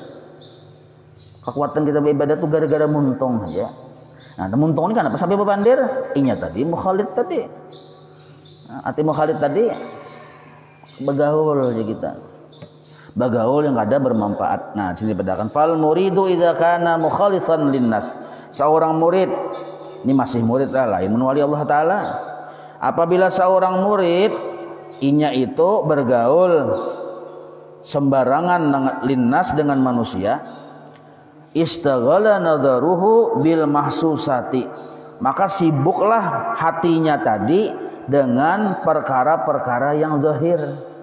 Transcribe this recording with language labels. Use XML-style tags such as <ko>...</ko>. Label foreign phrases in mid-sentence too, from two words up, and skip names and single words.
<bjn>Kekuatan kita beribadah tuh gara-gara muntung aja. Nah, muntung ini kenapa sampai berpandir? Inya tadi mukhalid tadi. Nah, hati mukhalid tadi begaul aja kita. Begaul yang kada bermanfaat. Nah, sini bedakan</bjn> <ar>فالمريد إذا كان مخالطا للناس.</ar> <bjn>Seorang murid ini masih murid lah, lain menwali Allah taala. Apabila seorang murid inya itu bergaul sembarangan linnas dengan manusia,</bjn> <ar>اشتغل نظره بالمحسوسات,</ar> <bjn>maka sibuklah hatinya tadi dengan perkara-perkara yang zahir.</bjn>